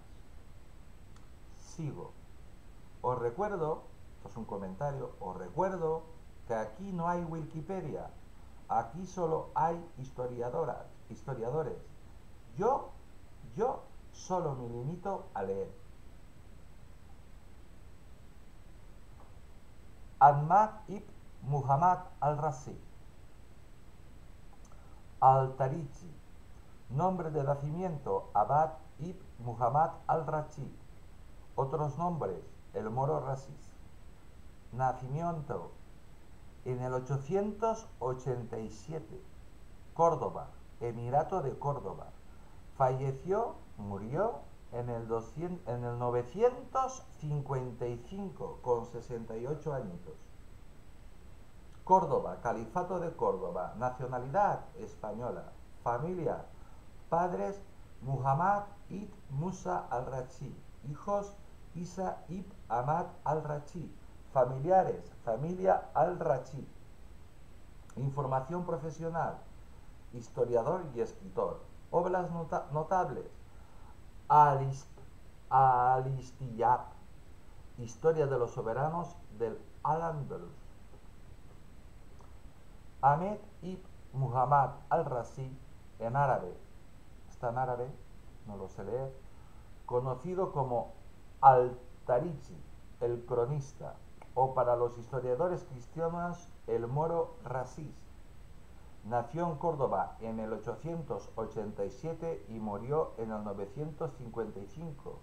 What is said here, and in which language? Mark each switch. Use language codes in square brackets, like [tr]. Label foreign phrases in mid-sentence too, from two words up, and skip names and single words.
[es] Sigo. Os recuerdo, esto es un comentario, os recuerdo que aquí no hay Wikipedia, aquí solo hay historiadores. Yo solo me limito a leer. Ahmad ibn Muhammad al-Razi, al-Tarichi, nombre de nacimiento Abad ibn Muhammad al-Rachi, otros nombres el moro Rasis, nacimiento en el 887, Córdoba, Emirato de Córdoba, murió en el 955 con 68 añitos. Córdoba, Califato de Córdoba, nacionalidad española, familia, padres Muhammad ibn Musa al-Rachi, hijos Isa ibn Ahmad al-Rachi, familiares, familia al-Rachi. Información profesional, historiador y escritor. Obras notables: Al-Istiyab, Historia de los soberanos del Al-Ándalus. Ahmed ibn Muhammad al-Razi, en árabe, está en árabe, no lo sé leer, conocido como Al-Tarichi, el cronista, o para los historiadores cristianos, el moro Rasis. Nació en Córdoba en el 887 y murió en el 955.